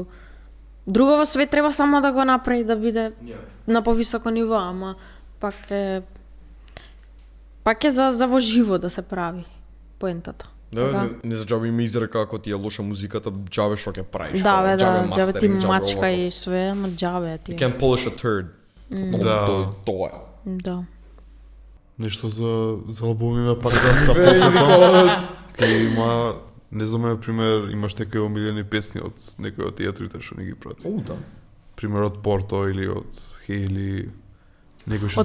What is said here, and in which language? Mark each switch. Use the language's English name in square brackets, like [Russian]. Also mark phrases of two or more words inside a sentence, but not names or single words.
[Macedonian] Друго во свет треба само да го направи да биде на повисоко ниво, ама пак е за во живо да се прави поентата. Да, не за џабе ми изрека ако ти е лоша музиката, џабе што ќе правиш. Да, као, бе, да, џабе џабе ти мастеринг, џабе мачка ова, и све, ама џабе ти [English] You [Macedonian] е. [English] can polish a turd. [Macedonian] Да. Тоа е. Да. Нешто за албумиве пак да подсетам. Кај има, не знам, например, имаш некои омилени песни од некои од театрите што не ги прати. Да. Пример од Порто или од Хейли, некој што